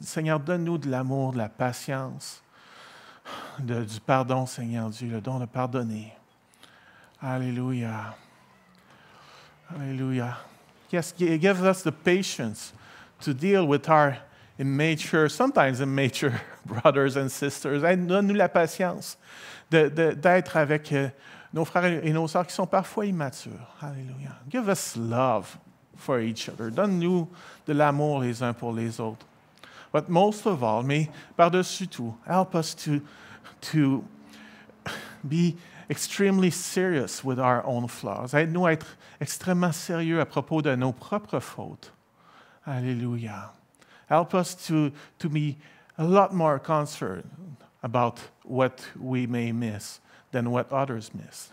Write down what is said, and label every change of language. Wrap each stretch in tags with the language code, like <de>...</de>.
<fr>Seigneur, donne-nous de l'amour, de la patience, du pardon, Seigneur Dieu, le don de pardonner. Alléluia. Alléluia.</fr> <en>Yes, give us the patience to deal with our sometimes immature brothers and sisters.</en> <fr>Donne-nous la patience d'être avec nos frères et nos sœurs qui sont parfois immatures. Alléluia.</fr> <en>Give us love for each other.</en> <fr>Donne-nous de l'amour les uns pour les autres.</fr> <en>But most of all,</en> <fr>mais par-dessus tout,</fr> <en>help us to be extremely serious with our own flaws.</en> <fr>Aide-nous à être extrêmement sérieux à propos de nos propres fautes. Alléluia.</fr> <en>Help us to be a lot more concerned about what we may miss than what others miss.</en>